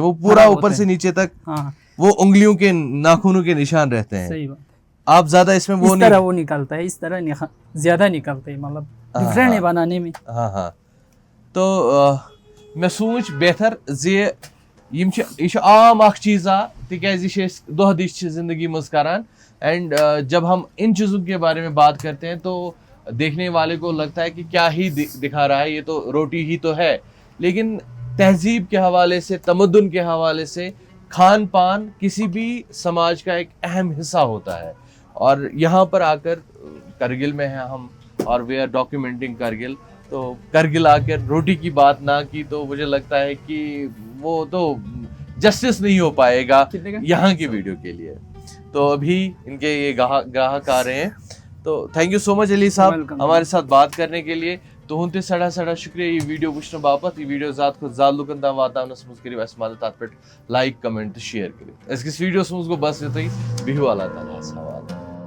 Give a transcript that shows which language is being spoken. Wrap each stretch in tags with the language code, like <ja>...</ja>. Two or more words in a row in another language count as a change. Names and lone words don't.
<hi>वो पूरा ऊपर से नीचे तक वो उंगलियों के नाखूनों के निशान रहते हैं। सही बात। आप ज्यादा इसमें वो निकालता है, इस तरह ज्यादा निकलते हैं, मतलब डिफरेंट है बनाने में।</hi> <ks>हाँ।</ks> <hi>तो मैं सोच</hi> <ks>बेहतर जे यह आम अख चीज़ा तिकाज दह दिश जिंदगी मज करान।</ks> <hi>एंड जब हम इन चीज़ों के बारे में बात करते हैं तो देखने वाले को लगता है कि क्या ही दिखा रहा है, ये तो रोटी ही तो है। लेकिन तहजीब के हवाले से, तमद्दुन के हवाले से खान पान किसी भी समाज का एक अहम हिस्सा होता है। और यहाँ पर आकर करगिल में हैं हम और</hi> <en>we are documenting Kargil.</en> <hi>तो करगिल आकर रोटी की बात ना की तो मुझे लगता है कि वो तो जस्टिस नहीं हो पाएगा यहाँ की वीडियो के लिए। तो अभी इनके ये ग्राहक आ रहे हैं। तो</hi> <en>thank you so much</en> <hi>अली साहब हमारे साथ बात करने के लिए।</hi> <ks>तुहद सड़ा शुक्रिया ये वीडियो वुचन बापत। ये वीडियो ज़्यादा खुद ज़्यादा लुकन तक वातावनस मज करो अस मदद तथ पे</ks> <en>like comment share</en> <ks>करो। अजकिस वीडियोस मज गो बस युतुई। बिहु अल्लाह तालास हवाले।</ks>